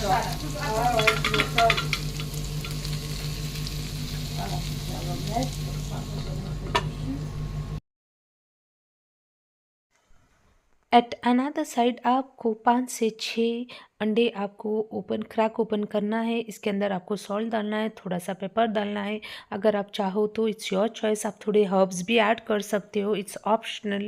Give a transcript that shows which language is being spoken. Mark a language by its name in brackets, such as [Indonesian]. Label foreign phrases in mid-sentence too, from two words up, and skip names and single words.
[French] Ah ouais, tu veux ça. Voilà, faire l'omelette, comme ça, on va mettre dessus. [English] at another side [Hindi] आपको 5 से 6 अंडे आपको [English] crack open [Hindi] करना है, इसके अंदर आपको सॉल्ट डालना है, थोड़ा सा पेपर डालना है, अगर आप चाहो तो [English] it's your choice, [Hindi] आप थोड़े हर्ब्स भी ऐड कर सकते हो, [English] it's optional.